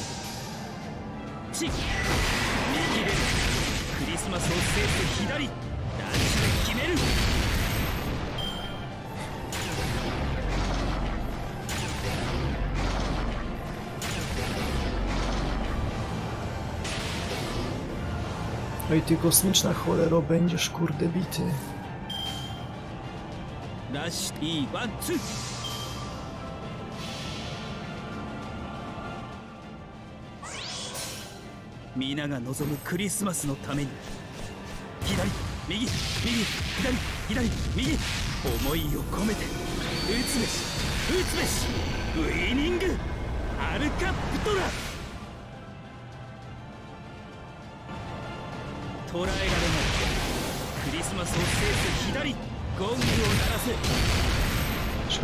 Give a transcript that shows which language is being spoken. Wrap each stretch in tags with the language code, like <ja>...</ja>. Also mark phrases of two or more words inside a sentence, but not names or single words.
<ja>チッ右でクリスマスを制す左ダッシュで決める。</ja> <pl>Oj, ty kosmiczna cholero, będziesz kurde bity.</pl> <ja>ラッシュいいワンツー。皆が望むクリスマスのために左右右左左右思いを込めて打つべし打つべしウイニングアルカプトラ。捉えられないクリスマスを制す左ゴングを鳴らせ。</ja>